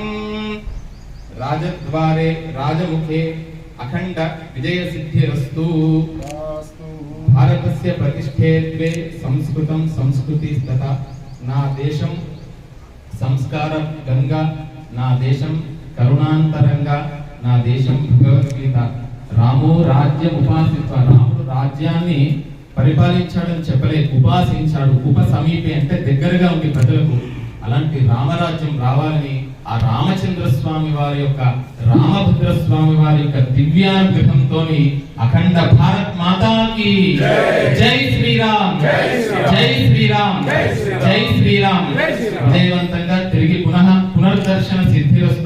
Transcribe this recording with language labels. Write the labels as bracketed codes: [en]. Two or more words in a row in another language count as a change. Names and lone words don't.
[sa] राजद्वारे राजमुखे अखंड विजय सिद्धिरस्तु। भारतस्य प्रतिष्ठे द्वे संस्कृतं संस्कृति तथा [te] నా దేశం సంస్కార గంగా నా దేశం కరుణాంతరంగా నా దేశం భగవద్గీత। [sa] రామో రాజ్యం ఉపాసిత్వ [te] రాముడు రాజ్యాన్ని పరిపాలించాడని చెప్పలేదు, ఉపాసించాడు. [sa] ఉప సమీపే [te] అంటే దగ్గరగా ఉంది ప్రజలకు. అలాంటి రామరాజ్యం రావాలని ఆ రామచంద్ర స్వామి వారి యొక్క రామభద్ర స్వామి వారి యొక్క దివ్యానుగ్రహంతో అఖండ [hi] भारत माता की जय श्रीराम जय श्रीराम जय श्रीराम [te] విజయవంతంగా తిరిగి పునర్దర్శన సిద్ధిరస్తు.